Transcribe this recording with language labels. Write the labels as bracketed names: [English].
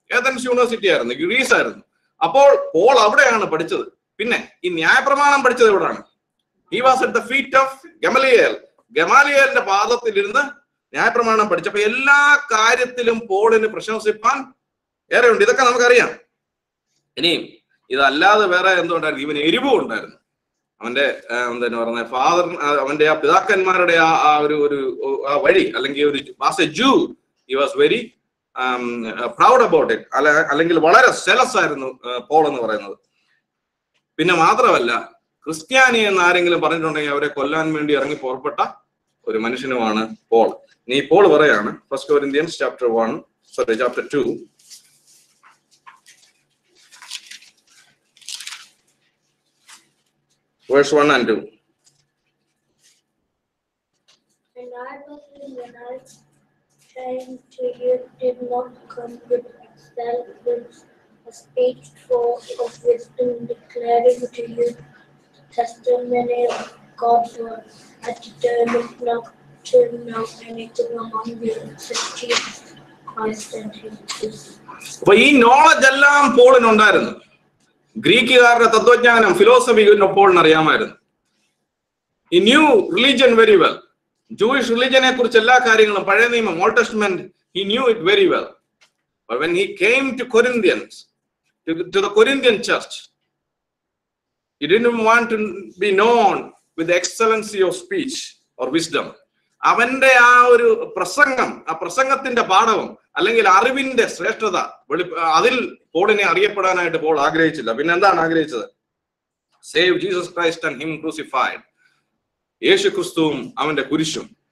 [Malayalam] Athens university ആയിരുന്നു, Greece ആയിരുന്നു. അപ്പോൾ പോൾ അവിടെയാണ് പഠിച്ചത്. പിന്നെ ഈ ന്യായപ്രമാണം പഠിച്ചത് എവിടെയാണ്? [English] He was at the feet of Gamaliel. [Malayalam] ഗമാലിയേലിന്റെ പാദത്തിലിരുന്ന് ന്യായപ്രമാണം പഠിച്ചപ്പോ എല്ലാ കാര്യത്തിലും പോളിന് പ്രശംസിപ്പാൻ ഏറെ ഉണ്ട്. ഇതൊക്കെ നമുക്കറിയാം. ഇനിയും ഇതല്ലാതെ വേറെ എന്തുകൊണ്ടായിരുന്നു? ഇവന് എരിവും ഉണ്ടായിരുന്നു. അവന്റെ എന്താ പറയുന്നത്, ഫാദർ, അവന്റെ ആ പിതാക്കന്മാരുടെ ആ ഒരു വഴി, അല്ലെങ്കിൽ ഒരു [English] As a Jew he was very proud about it. [Malayalam] അല്ലെങ്കിൽ വളരെ സെലസ് ആയിരുന്നു പോൾ എന്ന് പറയുന്നത്. പിന്നെ മാത്രമല്ല, ക്രിസ്ത്യാനി എന്ന് ആരെങ്കിലും പറഞ്ഞിട്ടുണ്ടെങ്കിൽ അവരെ കൊല്ലാൻ വേണ്ടി ഇറങ്ങി പുറപ്പെട്ട ഒരു മനുഷ്യനുമാണ് പോൾ. നീ പോൾ പറയാണ്, [English] 1 Corinthians chapter 2 verse 1 and 2. And I believe when I came to you did not come with excellence, a speech of wisdom, declaring to you testimony of God's word. I determined not to know anything among you except Jesus Christ and His peace. [Malayalam] അപ്പൊ ഈ knowledge എല്ലാം പോളിനുണ്ടായിരുന്നു. ഗ്രീക്കുകാരുടെ തത്വജ്ഞാനം, philosophy പോളിന് അറിയാമായിരുന്നു. [English] He knew religion very well. [Malayalam] Jewish റിലീജിയനെ കുറിച്ച് എല്ലാ കാര്യങ്ങളും, പഴയ നിയമം, old testament, [English] he knew it very well. But when he came to Corinthians, to the Corinthian church, he didn't want to be known with the excellency of speech or wisdom. [Malayalam] അവന്റെ ആ ഒരു പ്രസംഗം, ആ പ്രസംഗത്തിന്റെ പാഠവും അല്ലെങ്കിൽ അറിവിന്റെ ശ്രേഷ്ഠത, അതിൽ പോളിനെ അറിയപ്പെടാനായിട്ട് പോൾ ആഗ്രഹിച്ചില്ല. പിന്നെ എന്താണ് ആഗ്രഹിച്ചത്? [English] Save Jesus Christ and him crucified. [Malayalam] യേശു ക്രിസ്തുവും അവന്റെ കുരിശും.